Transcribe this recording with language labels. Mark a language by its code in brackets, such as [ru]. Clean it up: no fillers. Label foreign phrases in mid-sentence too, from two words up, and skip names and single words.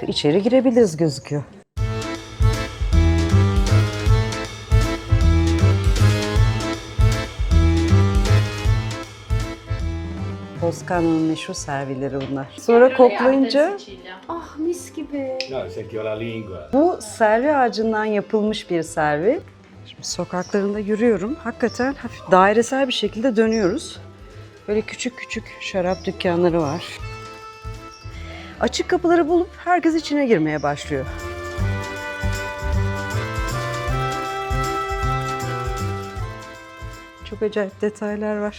[tr] İçeri girebiliriz gözüküyor. Toskana'nın meşhur servileri bunlar. Sonra koklayınca Ah mis gibi. [it] No, senti la lingua. [tr] bu servi ağacından yapılmış bir servi. Şimdi sokaklarında yürüyorum. Hakikaten hafif dairesel bir şekilde dönüyoruz. Böyle küçük küçük şarap dükkanları var. Açık kapıları bulup herkes içine girmeye başlıyor. Çok acayip detaylar var.